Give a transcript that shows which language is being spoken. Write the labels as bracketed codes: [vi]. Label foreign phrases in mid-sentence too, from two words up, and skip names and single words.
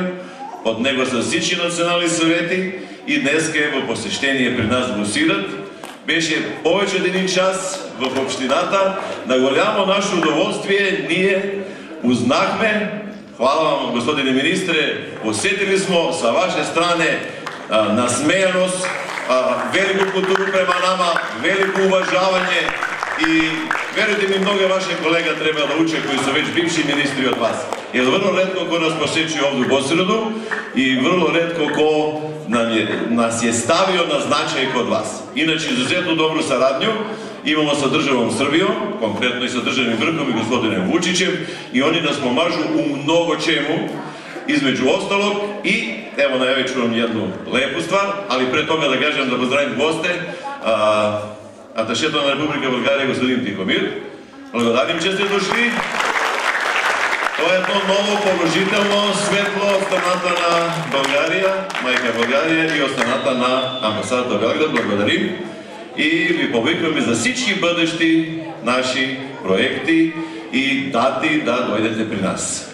[bg] Под него са всички национални съвети и днес е в посещение при нас в Босилет. Беше повече от един час в общината. На голямо наше удоволствие ние узнахме, [sr] хвала вам, господине министре, посетили смо sa vaše strane nasmejanost, veliko kulturu prema nama, veliko uvažavanje i verujte mi, mnoge vaše kolega treba da uče koji su već bivši ministri od vas. Jer vrlo retko ko nas posjećuje ovdje u Bosiledu i vrlo retko ko nas je stavio na značaj kod vas. Inače, izuzetno dobru saradnju imamo sa državom Srbijom, konkretno i sa državnim vrhom i gospodinom Vučićem i oni nas pomažu u mnogo čemu, između ostalog i evo najavit ću vam jednu lepu stvar, ali pre toga da kažem da pozdravim goste, [bg] аташето на Република България господин Тихомир. Благодарим, че сте дошли. Това е едно ново положително светло от страната на България, майка България и от страната на амбасадата Белград. Благодарим и ви повикваме за всички бъдещи наши проекти и дати да дойдете при нас.